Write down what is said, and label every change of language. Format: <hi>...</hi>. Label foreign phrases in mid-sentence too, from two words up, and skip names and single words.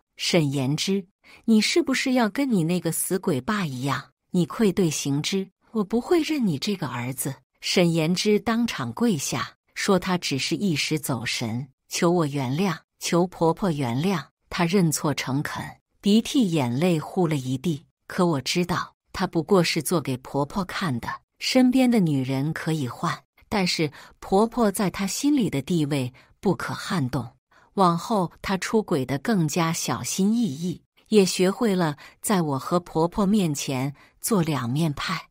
<zh>沈妍之，你是不是要跟你那個死鬼爸一樣？你愧對行之，我不會認你這個兒子。沈妍之當場跪下，說她只是一時走神，求我原諒，求婆婆原諒。她認錯誠懇，鼻涕眼淚呼了一地。可我知道，她不過是做給婆婆看的。身邊的女人可以換，但是婆婆在她心裡的地位不可撼動。往後她出軌得更加小心翼翼，也學會了在我和婆婆面前做兩面派。</zh>